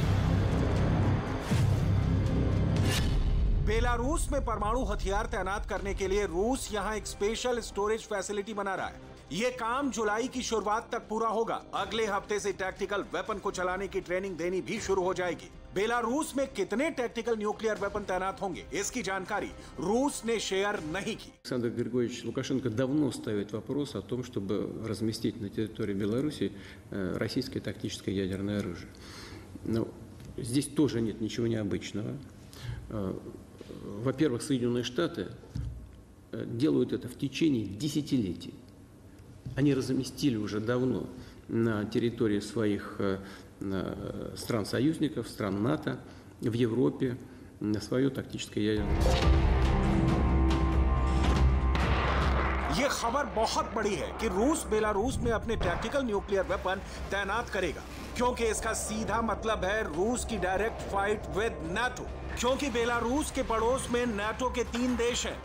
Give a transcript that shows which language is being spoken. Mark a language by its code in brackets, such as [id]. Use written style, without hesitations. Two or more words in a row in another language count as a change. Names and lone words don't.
[hi] बेलारूस में परमाणु हथियार तैनात करने के लिए रूस यहां एक [en] special storage facility [hi] बना रहा है। यह काम जुलाई की शुरुआत तक पूरा होगा। अगले हफ्ते से [en] tactical weapon [hi] को चलाने की ट्रेनिंग देनी भी शुरू हो जाएगी। बेलारूस में कितने [en] tactical nuclear weapon [hi] तैनात होंगे, इसकी जानकारी रूस ने शेयर नहीं की। [ru] Александр Григорьевич Лукашенко давно ставит вопрос о том, чтобы разместить на территории Беларуси российское тактическое ядерное оружие. Но здесь тоже нет ничего необычного. Во-первых, Соединенные Штаты делают это в течение десятилетий. Они разместили уже давно на территории своих стран-союзников, стран НАТО, в Европе свое тактическое ядерное оружие. [hi] यह खबर बहुत बड़ी है कि रूस बेलारूस में अपने [en] tactical nuclear weapon [hi] तैनात करेगा, क्योंकि इसका सीधा मतलब है रूस की [en] direct fight with NATO. [hi] क्योंकि बेलारूस के पड़ोस में नाटो के 3 देश हैं।